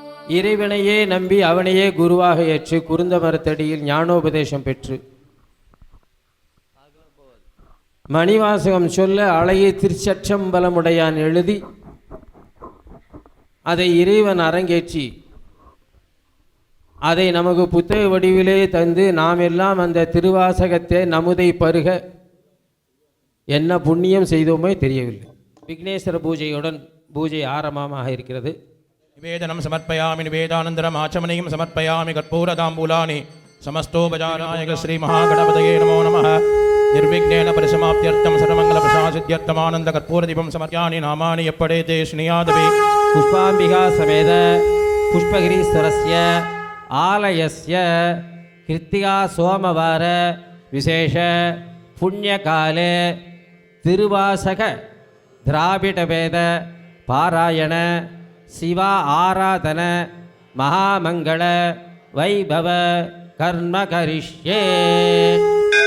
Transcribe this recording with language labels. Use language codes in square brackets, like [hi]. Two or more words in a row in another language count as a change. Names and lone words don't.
[ta] இறைவனையே நம்பி அவனையே குருவாக ஏற்று குருந்த மரத்தடியில் ஞானோபதேசம் பெற்று மணிவாசகம் சொல்ல அழகிய திருச்சற்றம்பலமுடையான் எழுதி அதை இறைவன் அரங்கேற்றி அதை நமக்கு புத்தக வடிவிலே தந்து நாம் எல்லாம் அந்த திருவாசகத்தை நமுதை பருக என்ன புண்ணியம் செய்தோமே தெரியவில்லை. விக்னேஸ்வர பூஜையுடன் பூஜை ஆரம்பமாக இருக்கிறது. [sa] निवेदनं समर्पयामि निवेदनानन्तरम् आचमनीयं समर्पयामि कर्पूरताम्बूलानि समस्तोपचाराय श्री महागणपतये नमो नमः. निर्विघ्नेन परिसमाप्त्यर्थम सर्वमंगल प्रसादित्यर्थम आनंद कर्पूर दीपम समर्पयामि. नामानि यप्पडेते स्नेहादवे पुष्पांबिका समेत पुष्पगिरीश्वरस्य आलयस्य कृत्तिका सोमवार विशेष पुण्यकाले तिरुवासक द्राविड वेद पारायण शिवा आराधन महामंगल वैभव कर्म करिष्ये.